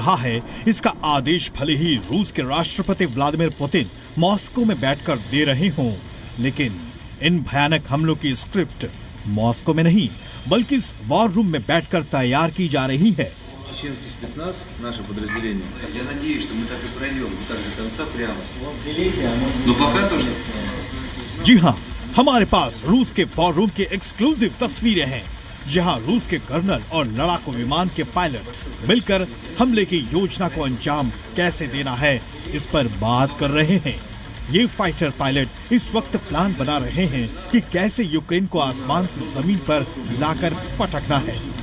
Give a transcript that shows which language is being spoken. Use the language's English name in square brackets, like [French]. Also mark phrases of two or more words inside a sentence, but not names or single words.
[Hindi] रहा है, इसका आदेश भले ही रूस के राष्ट्रपति व्लादिमीर पुतिन मॉस्को में बैठकर दे रहे हों, लेकिन इन भयानक हमलों की स्क्रिप्ट मॉस्को में नहीं बल्कि इस [English] war room [Hindi] में बैठकर तैयार की जा रही है। [Russian] Чеченский спецназ, наше подразделение. Я надеюсь, что мы так и пройдем, так до конца прямо. Но пока тоже. [Hindi] जी हाँ, हमारे पास रूस के [English] war room [Hindi] की एक्सक्लूसिव तस्वीरें हैं, जहां रूस के कर्नल और लड़ाकू विमान के पायलट मिलकर हमले की योजना को अंजाम कैसे देना है, इस पर बात कर रहे हैं। ये [English] fighter pilot [Hindi] इस वक्त प्लान बना रहे हैं कि कैसे यूक्रेन को आसमान से जमीन पर लाकर पटकना है।